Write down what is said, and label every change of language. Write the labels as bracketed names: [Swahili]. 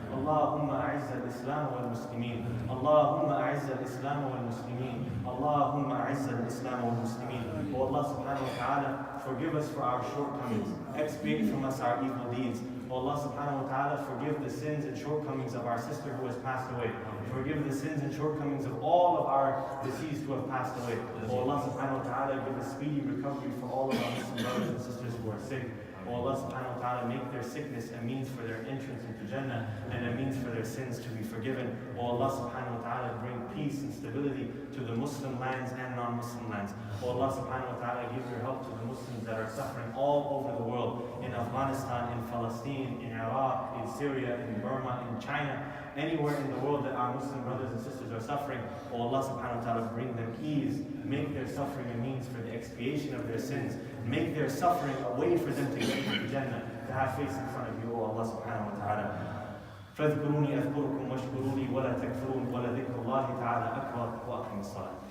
[Arabic] اللهم أعز الإسلام والمسلمين. اللهم أعز الإسلام والمسلمين. اللهم أعز الإسلام والمسلمين. [English] Oh Allah subhanahu wa ta'ala, forgive us for our shortcomings. Expiate from us our evil deeds. Oh Allah subhanahu wa ta'ala, forgive the sins and shortcomings of our sister who has passed away. Forgive the sins and shortcomings of all of our deceased who have passed away. Oh Allah subhanahu wa ta'ala, give a speedy recovery for all of our Muslim brothers and sisters who are sick. Oh Allah subhanahu wa ta'ala, make their sickness a means for their entrance into Jannah and a means for their sins to be forgiven. Oh Allah subhanahu wa ta'ala, bring peace and stability to the Muslim lands and non-Muslim lands. Oh Allah subhanahu wa ta'ala, give your help to the Muslims that are suffering all over the world, in Afghanistan, in Palestine, in Iraq, in Syria, in Burma, in China, anywhere in the world that our Muslim brothers and sisters are suffering. Oh Allah subhanahu wa ta'ala, bring them ease. Make their suffering a means for the expiation of their sins. Make their suffering a way for them to get to Jannah, to have face in front of you, oh Allah subhanahu wa ta'ala. [Arabic] فاذكروني أذكركم واشكروا لي ولا تكفرون ولذكر الله تعالى أكبر وأقم الصلاة.